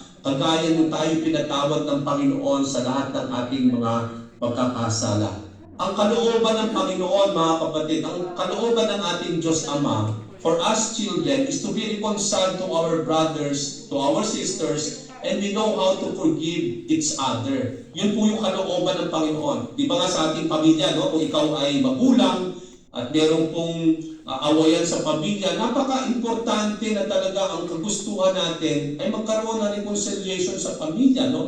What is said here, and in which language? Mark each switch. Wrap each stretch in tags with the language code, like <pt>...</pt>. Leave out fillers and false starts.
<tl>kagaya nung tayo pinatawad ng Panginoon sa lahat ng ating mga pagkakasala. Ang kalooban ng Panginoon, mga kapatid, ang kalooban ng ating Diyos Ama</tl> <en>for us children is to be reconciled to our brothers, to our sisters, and we know how to forgive each other.</en> <tl>Yun po yung kalooban ng Panginoon. Di ba nga sa ating pamilya, no? Kung ikaw ay magulang at meron pong awayan sa pamilya, napaka-importante na talaga ang kagustuhan natin ay magkaroon ng reconciliation sa pamilya, no?</tl>